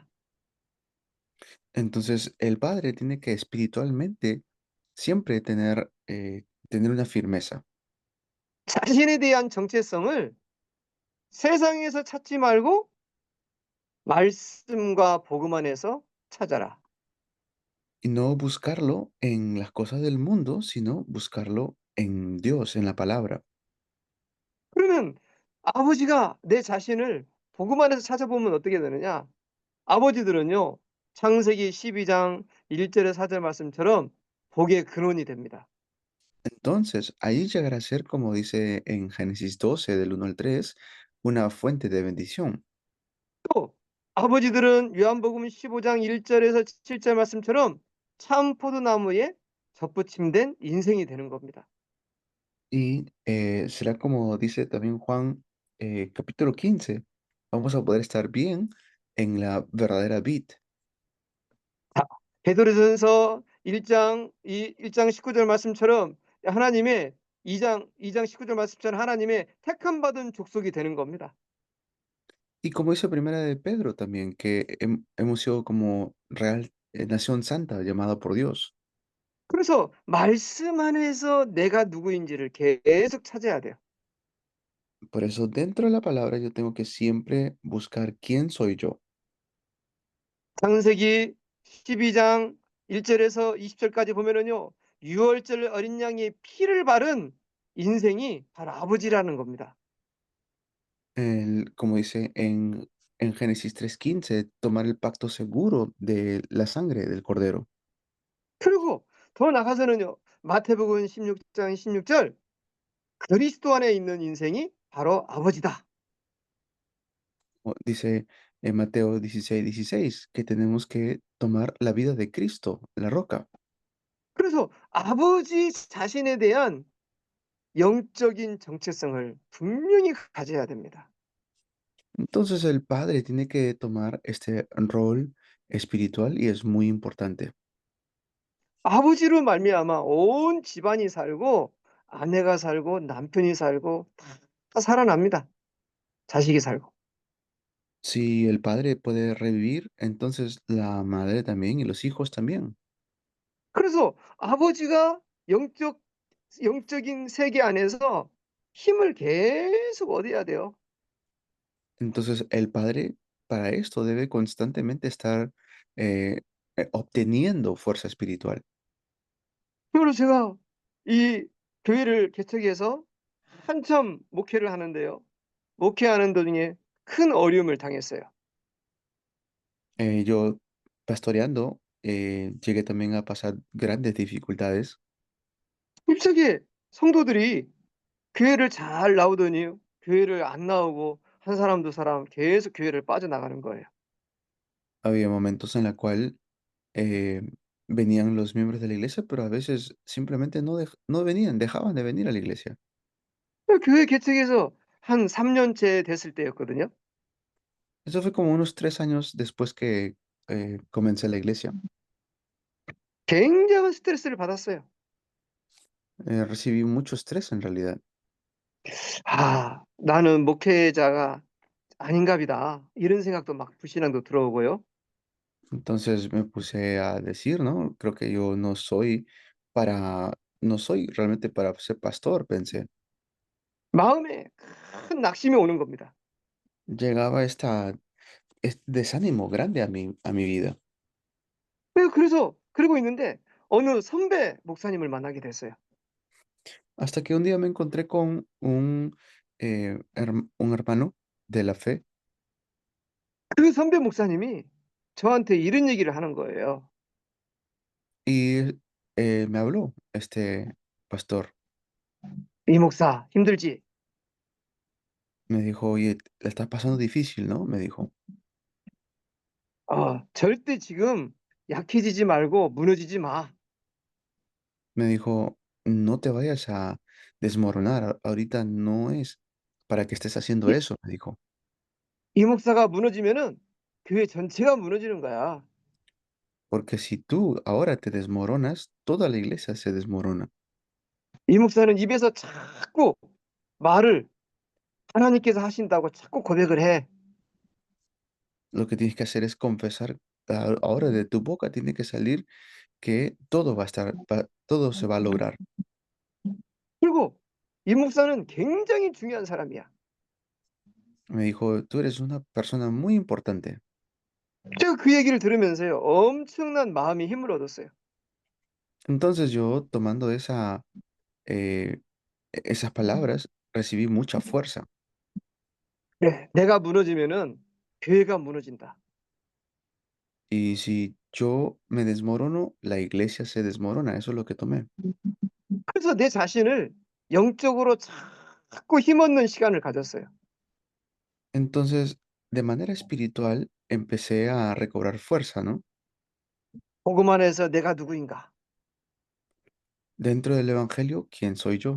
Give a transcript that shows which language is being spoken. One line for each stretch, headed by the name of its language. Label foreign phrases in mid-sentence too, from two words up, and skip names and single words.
Spanish: Entonces el padre tiene que espiritualmente siempre tener una firmeza.
Korean: 자신에 대한 정체성을 세상에서 찾지 말고 말씀과 복음 안에서 찾아라.
Spanish: Y no buscarlo en las cosas del mundo, sino buscarlo en Dios, en la palabra.
Korean: 그러면 아버지가 내 자신을 복음 안에서 찾아보면 어떻게 되느냐? 아버지들은요. 창세기 12장 1절의 4절 말씀처럼 복의 근원이 됩니다.
Spanish: Entonces, ahí llegará a ser, como dice en Génesis 12, del 1 al 3, una fuente de bendición.
Korean: 또 아버지들은 요한복음 15장 1절에서 7절 말씀처럼 참 포도나무에 접붙임된 인생이 되는 겁니다.
Spanish: Y será como dice también Juan capítulo 15, vamos a poder estar bien en la verdadera vid.
Korean: 자, 베드로전서 1장 19절 말씀처럼 하나님의 2장 19절 말씀처럼 하나님의 택함 받은 족속이 되는 겁니다.
Spanish: Y como dice Primera de Pedro también, que hemos sido como real nación santa llamada por Dios.
Korean: 그래서 말씀 안에서 내가 누구인지를 계속 찾아야 돼요.
Spanish: Por eso dentro de la palabra yo tengo que siempre buscar quién soy yo.
Korean: 창세기 12장 1절에서 20절까지 보면은요. 유월절 어린 양의 피를 바른 인생이 바로 아버지라는 겁니다.
Spanish: Como dice en Génesis 3:15, tomar el pacto seguro de la sangre del cordero.
Korean: 그리고 더 나가서는요. 마태복음 16장 16절 그리스도 안에 있는 인생이 바로 아버지다.
Spanish: Dice en Mateo 16:16 que tenemos que tomar la vida de Cristo, la roca.
Korean: 그래서 아버지 자신에 대한 영적인 정체성을 분명히 가져야 됩니다.
Spanish: Entonces el padre tiene que tomar este rol espiritual y es muy importante.
Korean: 아버지로 말미암아 온 집안이 살고 아내가 살고 남편이 살고 다 살아납니다. 자식이 살고.
Spanish: Si el padre puede revivir, entonces la madre también y los hijos también.
Korean: 그래서 아버지가 영적인 세계 안에서 힘을 계속 얻어야 돼요.
Spanish: Entonces el padre para esto debe constantemente estar obteniendo fuerza espiritual.
Korean: 그래서 제가 이 교회를 개척해서 한참 목회를 하는데요. 목회하는 도중에 큰 어려움을 당했어요.
Spanish: Yo pastoreando, llegué también a pasar grandes dificultades.
Korean: 갑자기 성도들이 교회를 잘 나오더니 교회를 안 나오고 한 사람 두 사람 계속 교회를 빠져나가는 거예요.
Spanish: Había momentos en la cual eh, venían los miembros de la iglesia, pero a veces simplemente no venían, dejaban de venir a la iglesia.
Korean: 교회 개척해서 한 3 년째 됐을 때였거든요.
Spanish: Eso fue como unos 3 años después que comencé la iglesia.
Korean: 굉장한 스트레스를 받았어요.
Spanish: Recibí mucho estrés en realidad.
Korean: '아 나는 목회자가 아닌갑이다.' 이런 생각도 막 불신앙도 들어오고요.
Spanish: Entonces me puse a decir, ¿no? Creo que yo para, no soy realmente para ser pastor, pensé.
Korean: 마음에 큰 낙심이 오는 겁니다.
Spanish: Llegaba este desánimo grande a mi vida.
Korean: 그래서 그러고 있는데 어느 선배 목사님을 만나게 됐어요.
Spanish: Hasta que un día me encontré con un hermano de la fe
Korean: 그 선배 목사님이 저한테 이런 얘기를 하는 거예요.
Spanish: y me habló este pastor.
Korean: "이 목사 힘들지?
Spanish: Me dijo, oye, la estás pasando difícil, ¿no? Me dijo.
Korean: 절대 지금 약해지지 말고 무너지지 마.
Spanish: Me dijo, no te vayas a desmoronar. Ahorita no es para que estés haciendo
Korean: 이
Spanish: eso, me dijo.
Korean: 이 목사가 무너지면은 교회 전체가 무너지는 거야.
Spanish: Porque si tú ahora te desmoronas, toda la iglesia se desmorona.
Korean: 이 목사는 입에서 자꾸 말을 하나님께서 하신다고 자꾸 고백을 해.
Spanish: Lo que tienes que hacer es confesar, ahora de tu boca tiene que salir que todo todo se va a lograr.
Korean: 그리고 이 목사는 굉장히 중요한 사람이야.
Spanish: Me dijo, tú eres una persona muy importante.
Korean: 제가 그 얘기를 들으면서요. 엄청난 마음의 힘을 얻었어요. Entonces yo, tomando eh, esas palabras, recibí mucha fuerza. 네. 내가 무너지면은 교회가 무너진다.
Spanish: Y si yo me desmorono, la iglesia se desmorona. Eso es lo que tomé.
Korean: 그래서 내 자신을 영적으로 자꾸 힘없는 시간을 가졌어요.
Spanish: Entonces, de manera espiritual, empecé a recobrar fuerza, ¿no?
Korean: 복음 안에서 내가 누구인가?
Spanish: Dentro del Evangelio, ¿quién soy yo?